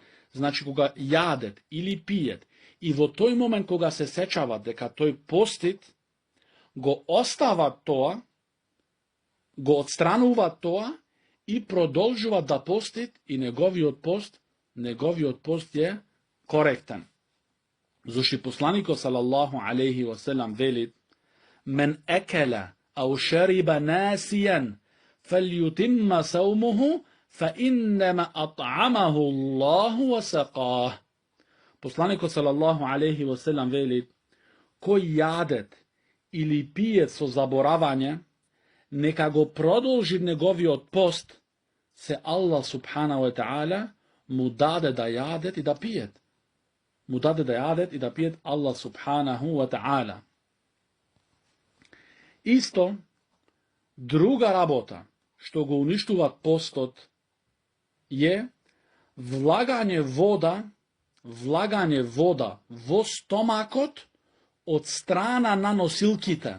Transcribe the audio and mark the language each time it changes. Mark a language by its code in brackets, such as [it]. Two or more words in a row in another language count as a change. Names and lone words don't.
[mk] Значи кога јадет или пиет и во тој момент кога се сечават дека тој постит, го остават тоа, го отстрануваат тоа и продолжуваат да постит и неговиот пост е коректен. Зошто посланикот [ar] صلى الله عليه وسلم [mk] вели: [ar] "من أكل أو شرب ناسيا فليتم صومه فَإِنَّمَا أَطْعَمَهُ اللَّهُ وَسَقَاهُ." [mk] Посланикот [ar] صلى الله عليه وسلم [mk] вели: кој јадет или пиет со заборавање, нека го продолжи неговиот пост, се [ar] الله سبحانه وتعالى [mk] му даде да јадет и да пиет. Му даде да јадет и да пиет [ar] الله سبحانه وتعالى. [mk] Исто, друга работа, што го уништува постот, е влагање вода во стомакот од страна на носилките.